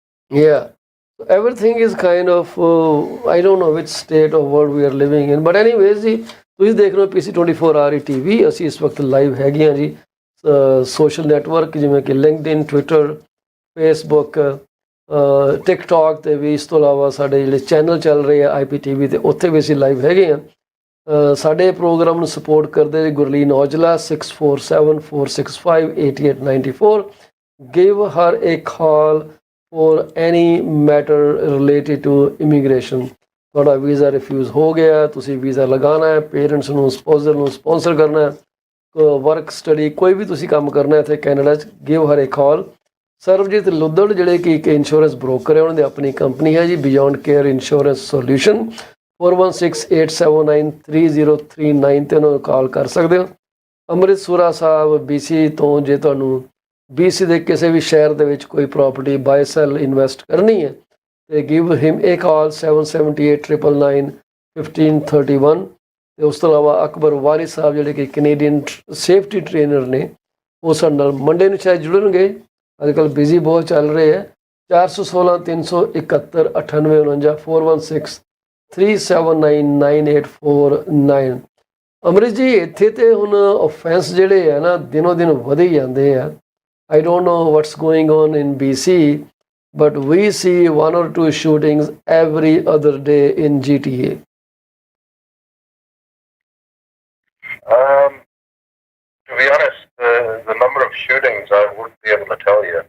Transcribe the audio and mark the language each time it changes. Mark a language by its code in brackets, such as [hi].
[en] Yeah, everything is kind of, I don't know which state of world we are living in. But anyways, [pa] ਜੀ ਤੁਸੀਂ ਦੇਖ ਰਹੇ ਹੋ PC24RETV। ਅਸੀਂ ਇਸ ਵਕਤ ਲਾਈਵ ਹੈਗੇ ਹਾਂ ਜੀ ਸੋਸ਼ਲ ਨੈਟਵਰਕ ਜਿਵੇਂ ਕਿ ਲਿੰਕਡਇਨ, ਟਵਿੱਟਰ, ਫੇਸਬੁੱਕ, ਟਿਕਟੌਕ ਤੇ ਵੀ। ਇਸ ਤੋਂ ਇਲਾਵਾ ਸਾਡੇ ਜਿਹੜੇ ਚੈਨਲ ਚੱਲ ਰਹੇ ਆ IPTV ਤੇ ਉੱਥੇ ਵੀ ਅਸੀਂ ਲਾਈਵ ਹੈਗੇ ਹਾਂ। ਸਾਡੇ ਪ੍ਰੋਗਰਾਮ ਨੂੰ ਸਪੋਰਟ ਕਰਦੇ Gurleen Aujla 6474658894। [en] give her a call for any matter related to immigration। [pa] ਤੁਹਾਡਾ ਵੀਜ਼ਾ ਰਿਫਿਊਜ਼ ਹੋ ਗਿਆ, ਤੁਸੀਂ ਵੀਜ਼ਾ ਲਗਾਉਣਾ ਹੈ, ਪੇਰੈਂਟਸ ਨੂੰ ਸਪੋਜ਼ਰ ਨੂੰ ਸਪੋਂਸਰ ਕਰਨਾ ਹੈ, ਵਰਕ ਸਟੱਡੀ ਕੋਈ ਵੀ ਤੁਸੀਂ ਕੰਮ ਕਰਨਾ ਇੱਥੇ ਕੈਨੇਡਾ 'ਚ, [en] give her a call। [pa] Sarabjit ਲੁੱਦੜ ਜਿਹੜੇ ਕਿ ਇੱਕ ਇੰਸ਼ੋਰੈਂਸ ਬ੍ਰੋਕਰ ਹੈ, ਉਹਨਾਂ ਦੀ ਆਪਣੀ ਕੰਪਨੀ ਹੈ ਜੀ ਬਿਯੋਂਡ ਕੇਅਰ ਇੰਸ਼ੋਰੈਂਸ ਸੋਲਿਊਸ਼ਨ। 4168793039 ਤੇ ਉਹਨਾਂ ਨੂੰ ਕਾਲ ਕਰ ਸਕਦੇ ਹੋ। ਅੰਮ੍ਰਿਤਸਰਾ ਸਾਹਿਬ BC ਤੋਂ ਜੇ ਤੁਹਾਨੂੰ BC ਦੇ ਕਿਸੇ ਵੀ ਸ਼ਹਿਰ ਦੇ ਵਿੱਚ ਕੋਈ ਪ੍ਰਾਪਰਟੀ ਬਾਏ ਸੈਲ ਇਨਵੈਸਟ ਕਰਨੀ ਹੈ ਤੇ [en] give him a call [pa] 7789991531। ਤੇ ਉਸ ਤੋਂ ਇਲਾਵਾ ਅਕਬਰ ਵਾਰਿਸ ਸਾਹਿਬ ਜਿਹੜੇ ਕਿ ਕੈਨੇਡੀਅਨ ਸੇਫਟੀ ਟ੍ਰੇਨਰ ਨੇ, ਉਹ ਸਾਡੇ ਨਾਲ ਮੰਡੇ ਨੂੰ ਸ਼ਾਇਦ ਜੁੜਨਗੇ। ਅੱਜ ਕੱਲ੍ਹ ਬਿਜ਼ੀ ਬਹੁਤ ਚੱਲ ਰਹੇ ਹੈ। 4163719849 4163799849। ਅੰਮ੍ਰਿਤ ਜੀ, ਇੱਥੇ ਤੇ ਹੁਣ offense ਜਿਹੜੇ ਹੈ ਨਾ ਦਿਨੋਂ ਦਿਨ ਵਧੇ ਜਾਂਦੇ ਆ। [en] I don't know what's going on in BC, but we see 1 or 2 shootings every other day in GTA. To be honest, the number of shootings I wouldn't be able to tell you.